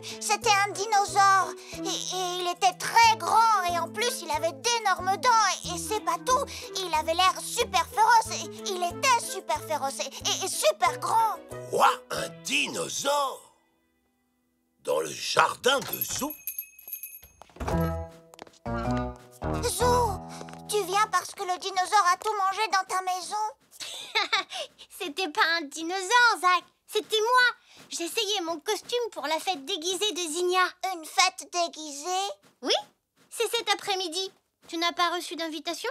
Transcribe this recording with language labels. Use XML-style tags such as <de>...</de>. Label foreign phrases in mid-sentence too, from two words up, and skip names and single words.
<fr>C'était un dinosaure. Et il était très grand. Et en plus, il avait d'énormes dents. Et c'est pas tout. Il avait l'air super féroce. Et il était super féroce. Et super grand. Quoi? Un dinosaure? Dans le jardin de Zou? Zou, tu viens parce que le dinosaure a tout mangé dans ta maison? C'était pas un dinosaure, Zach. C'était moi. J'essayais mon costume pour la fête déguisée de Zinnia. Une fête déguisée? Oui, c'est cet après-midi. Tu n'as pas reçu d'invitation?</fr>